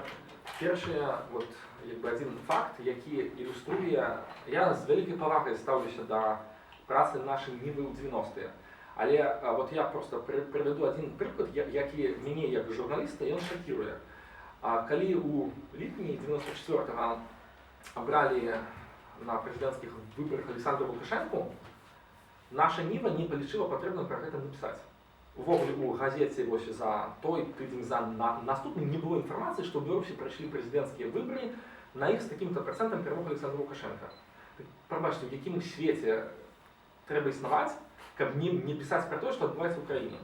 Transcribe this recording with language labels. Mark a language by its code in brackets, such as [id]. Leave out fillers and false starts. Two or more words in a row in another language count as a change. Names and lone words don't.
[uk] Перший, один факт, який ілюструє, я з великою повагою ставлюся до праці нашої Ніви у 90-ті. Але от я просто приведу один приклад, який мене як журналіста, він шокує. Коли у липні 94-го обрали [ru] на президентских выборах [uk] Александру Лукашенку, наша Ніва не полічила потрібним про це написати. Увогуле у газеті за той тиждень, за наступний не було інформації, що в Білорусі пройшли президентські вибори на їх з таким-то процентом перемоги Олександра Лукашенка. Пробачте, в якому світі треба існувати, каб не писати про те, що відбувається в Україні.